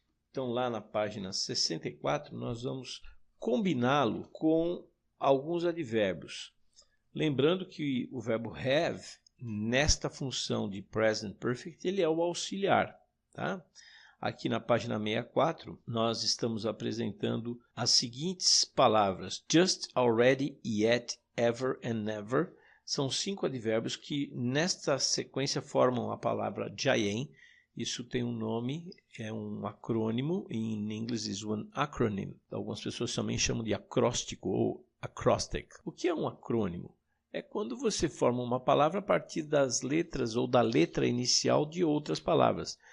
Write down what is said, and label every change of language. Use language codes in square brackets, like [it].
[pt] Então, lá na página 64, nós vamos combiná-lo com alguns advérbios. Lembrando que o verbo have, nesta função de present perfect, ele é o auxiliar. Tá? Aqui na página 64, nós estamos apresentando as seguintes palavras. [en] Just, already, yet, ever and never. [pt] São 5 advérbios que nesta sequência formam a palavra Jayen. Isso tem um nome, é um acrônimo. Em inglês [en] is one acronym. [pt] Algumas pessoas também chamam de acróstico ou acrostic. O que é um acrônimo? É quando você forma uma palavra a partir das letras ou da letra inicial de outras palavras.